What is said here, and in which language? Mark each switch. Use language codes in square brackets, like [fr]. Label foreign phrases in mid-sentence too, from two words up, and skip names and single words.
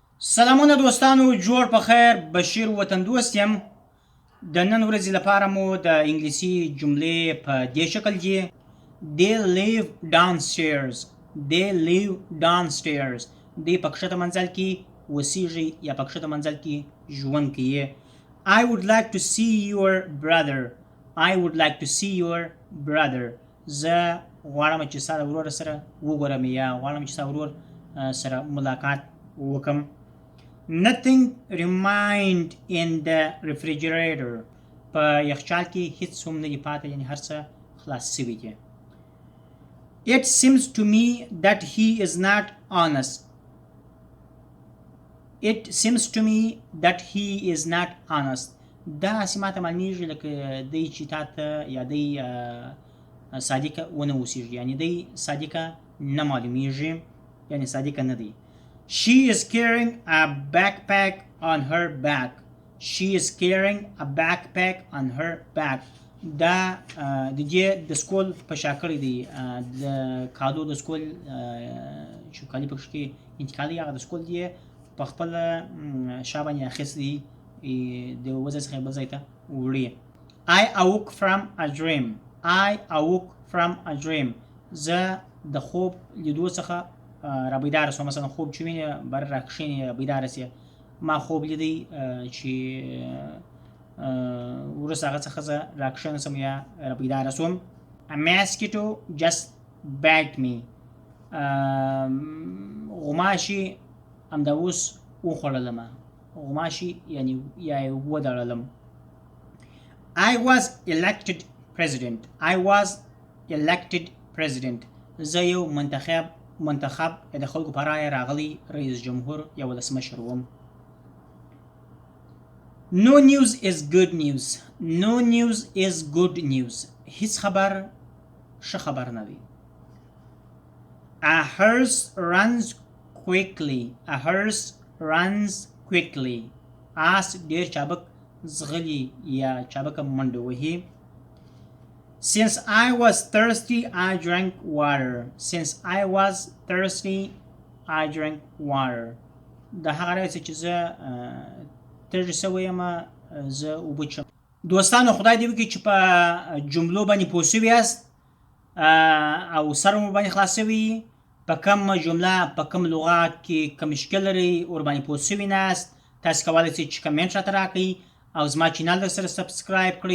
[ps] سلامونه دوستانو، جوړ په خیر. بشیر وطندوست یم. د نن ورځې لپاره مو د انګلیسي جملې په دې شکل دي: [en] They live downstairs. They live downstairs. [ps] دوی په کښته منزل کې اوسیږي یا په کښته منزل کې ژوند کوي. [en] I would like to see your brother. I would like to see your brother. [ps] زه غواړم چې ستا د ورور سره وګورم یا غواړم چې ستا ورور سره ملاقات وکړم. [en] Nothing remained in the refrigerator. [ps] په یخچال کې هیڅ هم نه دي پاتې، یعنې هر څه خلاص شوي دي. [en] It seems to me that he is not honest. It seems to me that he is not honest. [ps] دا هسې ماته معلومیږي لکه دی چې تا ته یا دی صادقه ونه اوسیږي، یعنې دی صادقه نه معلومیږي، یعنې صادقه نه دی. [en] She is carrying a backpack on her back. She is carrying a backpack on her back. [ps] دا د دې د سکول په شا کړی دی، د کالو د سکول چې کالي پکښې کې انتقالي هغه د سکول دی په خپله شا باندې اخیستی دی، د یو ځای څخه بل ځای ته وړي. [en] I awoke from a dream. I awoke from a dream. [ps] زه د خوب لیدو څخه را بیداره سوم. مثلا خوب چې وینې بر را کښېنې بیداره سې. ما خوب لیدی چې وروسته هغه څخه زه را کښېنه سوم یا را بیداره سوم. [en] A mosquito just bit me. [ps] غوماشي همدا اوس وخوړلمه. غوماشي یعنې یا یې ودړلم. [en] I was elected president. I was elected president. [ps] زه یو منتخب د خلکو په رایه راغلی رئیس جمهور یا ولسمشر وم. [en] No news is good news. No news is good news. [ps] هیڅ خبر ښه خبر نه دی. [en] A horse runs quickly. A horse runs quickly. [ps] آس ډېر چابک ځغلي یا چابکه منډه وهي. [en] Since I was thirsty, I drank water. Since I was thirsty, I drank water. [ps] د هغه راځي چې زه تږی شوی یم، زه اوبه څښم. دوستانو، خدای دې وکړي چې په جملو باندې پوه شوي یاست او سر مو باندې خلاص شوي. په کوم جمله په کوم لغات کې کوم مشکل لري ورباندې پوه شوي ناست، تاسو کولی شئ چې کمنټ راته راکړئ او زما چینل سره سبسکرایب کړئ.